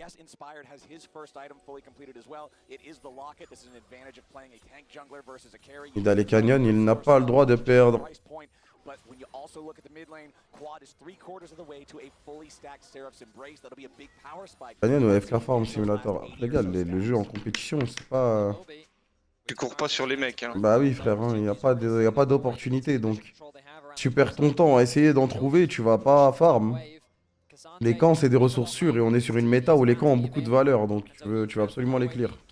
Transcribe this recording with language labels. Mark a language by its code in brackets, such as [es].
[en] Yes, Inspired has his first item fully completed as well. It is the locket. This is an advantage of playing a tank jungler versus a carry. [fr] Il a les canyons, il n'a pas le droit de perdre. [en] But when you also look at the mid lane, Quad is 3/4 of the way to a fully stacked Seraph's Embrace. That'll be a big power spike. [fr] Canyon ou FK Farm Simulator. Les gars, le jeu en compétition, c'est pas... Tu cours pas sur les mecs, hein. Bah oui, frère, il n'y a pas d'opportunité, donc... Tu perds ton temps à essayer d'en trouver, tu vas pas farm. Les camps, c'est des ressources sûres et on est sur une méta où les camps ont beaucoup de valeur, donc tu veux absolument les clear.